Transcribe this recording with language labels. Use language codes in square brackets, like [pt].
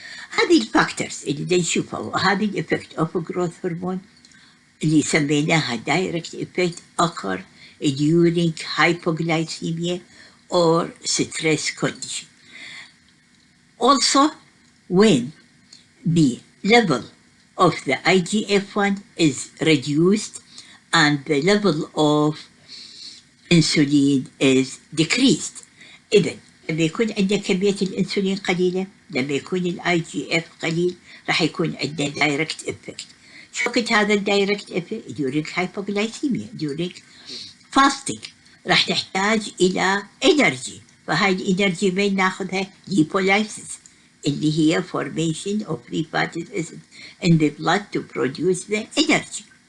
[ar] هذه الفاكتورز اللي نشوفها وهذه الإفكت [en] of growth hormone [ar] اللي سميناها [en] direct effect occur during hypoglycemia or stress condition. Also, when the level of the IGF-1 is reduced and the level of insulin is decreased. [ar] إذن لما يكون عندنا كمية الإنسولين قليلة، لما يكون الاي جي اف قليل، راح يكون عندنا دايركت افكت. شو وقت هذا الدايركت افكت؟ [en] during hypoglycemia, during fasting [ar] راح نحتاج إلى [en] energy، [ar] فهاي الانرجي وين ناخذها؟ [en] lipolysis [ar] اللي هي [en] formation of free fatty acid in the blood to produce the energy.